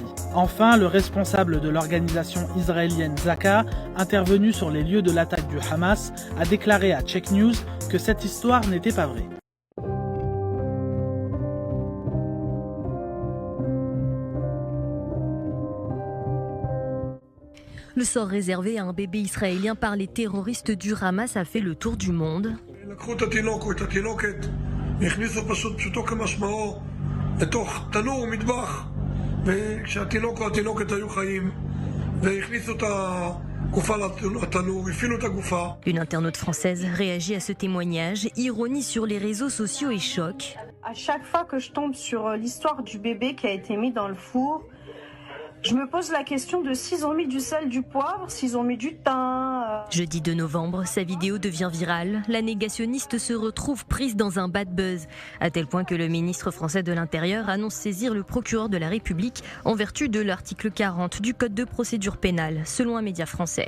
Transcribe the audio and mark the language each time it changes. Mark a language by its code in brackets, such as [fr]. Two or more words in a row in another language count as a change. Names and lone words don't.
[fr] Enfin, le responsable de l'organisation israélienne Zaka, intervenu sur les lieux de l'attaque du Hamas, a déclaré à Check News que cette histoire n'était pas vraie. Le sort réservé à un bébé israélien par les terroristes du Hamas a fait le tour du monde. [he] לקחו את התינוק או את התינוקת והכניסו פשוטו כמשמעו לתוך תנור מטבח, וכשהתינוק או התינוקת היו חיים והכניסו את הגופה לתנור, הפעילו את הגופה. [fr] Une internaute française réagit à ce témoignage, ironie sur les réseaux sociaux et choc. À chaque fois que je tombe sur l'histoire du bébé qui a été mis dans le four, je me pose la question de s'ils ont mis du sel, du poivre, s'ils ont mis du thym. Jeudi 2 novembre, sa vidéo devient virale. La négationniste se retrouve prise dans un [en] bad buzz, [fr] à tel point que le ministre français de l'Intérieur annonce saisir le procureur de la République en vertu de l'article 40 du Code de procédure pénale, selon un média français.